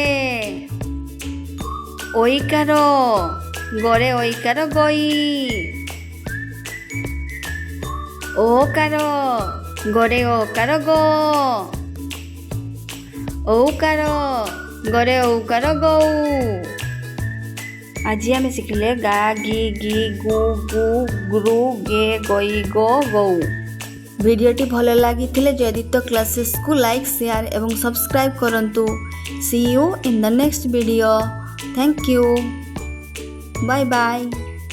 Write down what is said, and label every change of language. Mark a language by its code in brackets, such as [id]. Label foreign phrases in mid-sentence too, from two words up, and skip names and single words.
[or] ଐକାର ଗରେ ଐକାର ଗୈ। ଓକାର ଗରେ ଓକାର ଗୋ। ଔକାର ଗରେ ଔକାର ଗୌ। ଆଜି ଆମେ ଶିଖିଲେ ଗା ଗି ଗୀ ଗୁ ଗୂ ଗୃ ଗେ ଗୈ ଗୋ ଗୌ। ଭିଡିଓଟି ଭଲ ଲାଗିଲେ ଜୟାଦିତ୍ୟ କ୍ଲାସେସ୍ କୁ [en] like share [or] ଏବଂ ସବସ୍କ୍ରାଇବ କରନ୍ତୁ। [en] See you in the next video. Thank you. Bye bye.